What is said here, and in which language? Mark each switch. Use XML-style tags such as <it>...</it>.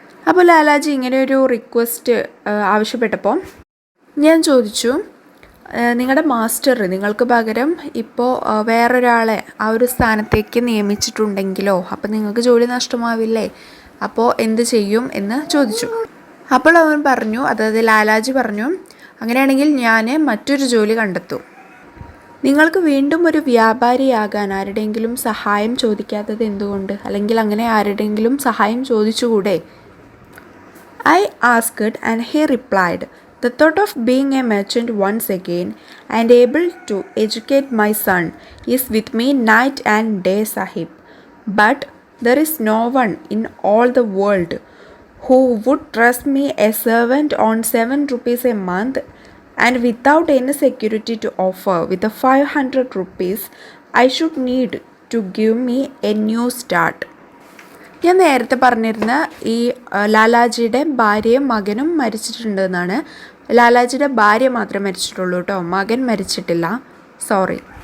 <ml>അപ്പോൾ ലാലാജി ഇങ്ങനെയൊരു റിക്വസ്റ്റ് ആവശ്യപ്പെട്ടപ്പോൾ ഞാൻ ചോദിച്ചു, നിങ്ങളുടെ മാസ്റ്റർ നിങ്ങൾക്ക് പകരം ഇപ്പോൾ വേറൊരാളെ ആ ഒരു സ്ഥാനത്തേക്ക് നിയമിച്ചിട്ടുണ്ടെങ്കിലോ, അപ്പോൾ നിങ്ങൾക്ക് ജോലി നഷ്ടമാവില്ലേ, അപ്പോൾ എന്ത് ചെയ്യും എന്ന് ചോദിച്ചു. അപ്പോൾ അവൻ പറഞ്ഞു, അതായത് ലാലാജി പറഞ്ഞു, അങ്ങനെയാണെങ്കിൽ ഞാൻ മറ്റൊരു ജോലി കണ്ടെത്തും. നിങ്ങൾക്ക് വീണ്ടും ഒരു വ്യാപാരിയാകാൻ ആരുടെയെങ്കിലും സഹായം ചോദിക്കാത്തത് എന്തുകൊണ്ട്? അല്ലെങ്കിൽ അങ്ങനെ ആരുടെയെങ്കിലും സഹായം ചോദിച്ചുകൂടെ?</ml> <en>I asked and he replied, the thought of being a merchant once again and able to educate my son is with me night and day, Sahib. But there is no one in all the world who would trust me a servant on 7 rupees a month and without any security to offer. With the 500 rupees I should need to give me a new start.</en> <ml>ഞാൻ നേരത്തെ പറഞ്ഞിരുന്ന ഈ ലാലാജിയുടെ ഭാര്യയും മകനും മരിച്ചിട്ടുണ്ടെന്നാണ്. ലാലാജിയുടെ ഭാര്യ മാത്രമേ മരിച്ചിട്ടുള്ളൂ കേട്ടോ, മകൻ മരിച്ചിട്ടില്ല, സോറി.</ml>